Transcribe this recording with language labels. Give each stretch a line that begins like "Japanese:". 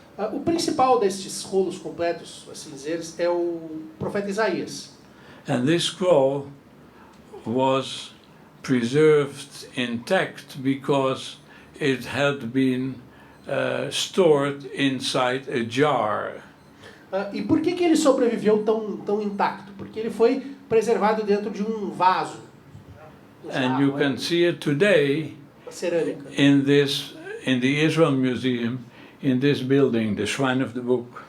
Portuguese: O principal destes rolos completos, assim dizer, é o profeta Isaías.
English: And this scroll was preserved intact because it had been stored inside a jar.
Portuguese: E por que ele sobreviveu tão intacto? Porque ele foi preservado dentro de um vaso.
English: And you can see it today
Portuguese: Cerâmica.
English: in the Israel Museum, in this building, the Shrine of the Book.